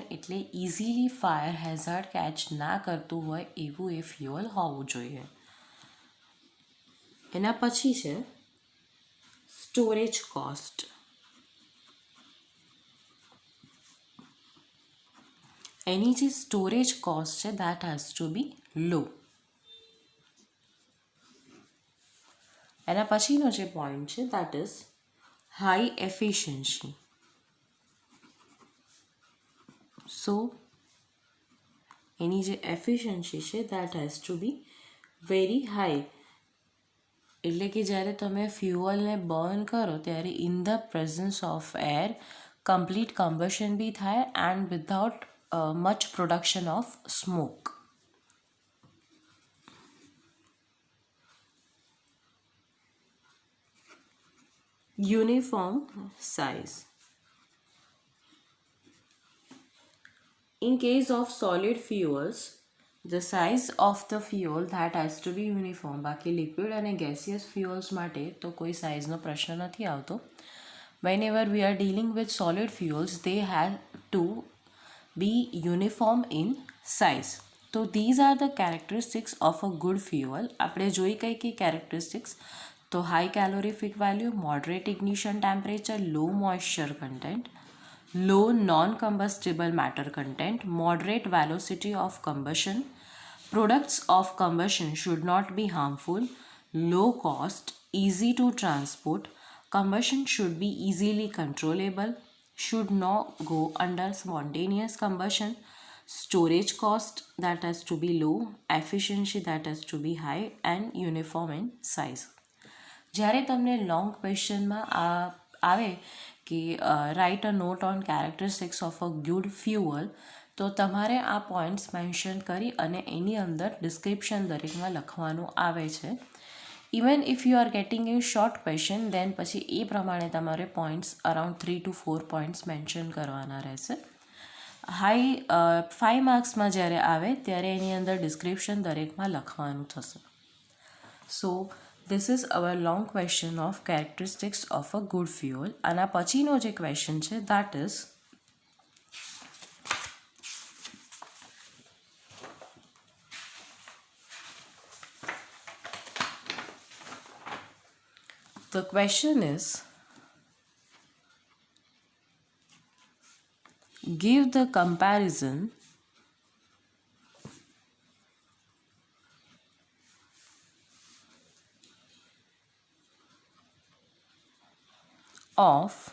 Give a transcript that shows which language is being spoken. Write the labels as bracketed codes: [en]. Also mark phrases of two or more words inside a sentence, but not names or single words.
[gu] એટલે [en] easily fire hazard catch [gu] ના કરતું હોય એવું એ ફ્યુઅલ હોવું જોઈએ. એના પછી છે [en] storage cost. [gu] એની જે [en] storage cost છે that has to be low. [gu] એના પછીનો જે પોઈન્ટ છે [en] that is high efficiency. So [gu] એની જે [en] એફિશિયન્સી છે that has to be very high. [gu] એટલે કે જ્યારે તમે [en] fuelને burn [gu] કરો ત્યારે [en] in the presence of air complete combustion be થાય and without much production of smoke. Uniform size. In case of solid fuels, the size of the fuel that has to be uniform. [gu] બાકી લિક્વિડ અને [en] gaseous fuels [gu] માટે તો કોઈ સાઇઝનો પ્રશ્ન નથી આવતો. [en] whenever we are dealing with solid fuels, they have to be uniform in size. So these are the characteristics of a good fuel. [gu] આપણે જોઈ કઈ characteristics? [en] તો high calorific value, moderate ignition temperature, low moisture content, low non-combustible matter content, moderate velocity of combustion, products of combustion should not be harmful, low cost, easy to transport, combustion should be easily controllable, should not go under spontaneous combustion, storage cost that has to be low, efficiency that has to be high, and uniform in size. [gu] જ્યારે તમને [en] long questionમાં [gu] આવે કે [en] write a note on characteristics of a good fuel, [gu] તો તમારે આ [en] points mention [gu] કરી અને એની અંદર ડિસ્ક્રિપ્શન દરેકમાં લખવાનું આવે છે. [en] even if you are getting a short question then [gu] પછી એ પ્રમાણે તમારે [en] points around 3 to 4 points mention [gu] કરવાના રહેશે. 5 માર્ક્સમાં જ્યારે આવે ત્યારે એની અંદર ડિસ્ક્રિપ્શન દરેકમાં લખવાનું થશે. [en] સો this is our long question of characteristics of a good fuel. [gu] આના પછીનો જે ક્વેશ્ચન છે [en] that is the question is give the comparison of